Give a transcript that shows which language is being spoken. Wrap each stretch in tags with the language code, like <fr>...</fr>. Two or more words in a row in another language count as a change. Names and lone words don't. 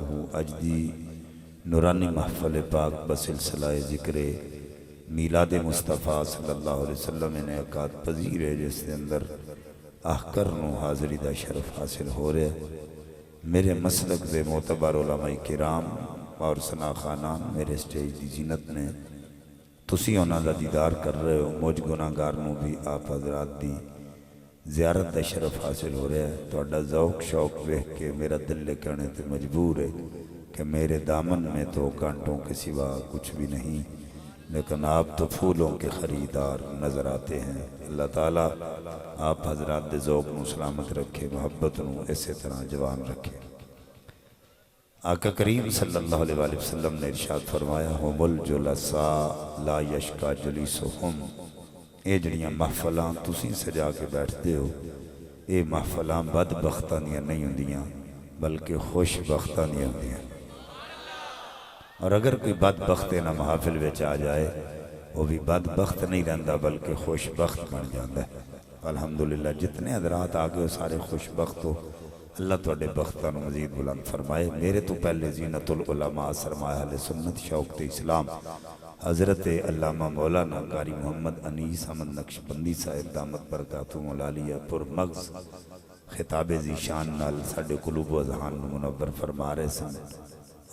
<pa>اجدی نورانی محفل پاک بسلسلہ ذکر میلاد مصطفیٰ</pa> <ar>صلی اللہ علیہ وسلم</ar> <pa>انعقاد پذیر ہے جس کے اندر آخر نو حاضری دا شرف حاصل ہو رہے. میرے مسلک دے معتبر علماء کرام اور ثنا خانان میرے سٹیج دی زینت نے تسی انہاں دا دیدار کر رہے ہو. مجھ گناہگار نو بھی آپ حضرات دی زیارت دا شرف حاصل ہو رہا ہے. توڑا ذوق شوق ویکھ کے میرا دل لے کہنے تے مجبور ہے کہ</pa> <ur>میرے دامن میں تو کانٹوں کے سوا کچھ بھی نہیں لیکن آپ تو پھولوں کے خریدار نظر آتے ہیں.</ur> <pa>اللہ تعالیٰ آپ حضرات دے ذوق نو سلامت رکھے محبت نو اسی طرح جوان رکھے. آقا کریم</pa> <ar>صلی اللہ علیہ وآلہ وسلم</ar> <pa>نے ارشاد فرمایا</pa> <ar>ہم الجلساء لا یشکا جلیسہم.</ar> <pa>اے جڑیاں محفلاں تسی سجا کے بیٹھتے ہو اے محفلاں بدبختاں دیاں نہیں ہوندیاں بلکہ خوش بختاں دیاں ہوندیاں. اور اگر کوئی بدبخت نہ محافل وچ آ جائے وہ بھی بدبخت نہیں رہندا بلکہ خوش بخت بن جاندہ ہے. الحمدللہ جتنے حضرات آگے ہو سارے خوش بخت ہو. اللہ توڑے بختہ نو مزید بلند فرمائے. میرے تو پہلے زینت العلماء سرمایہ اہل سنت شوق اسلام حضرت علامہ مولانا قاری محمد انیس احمد نقشبندی صاحب</pa> <ar>دامت برکاتہم العالیہ</ar> <pa>پر مغز خطاب ذیشان نال ساڑھے قلوب و اذہان منور فرما رہے سن.</pa>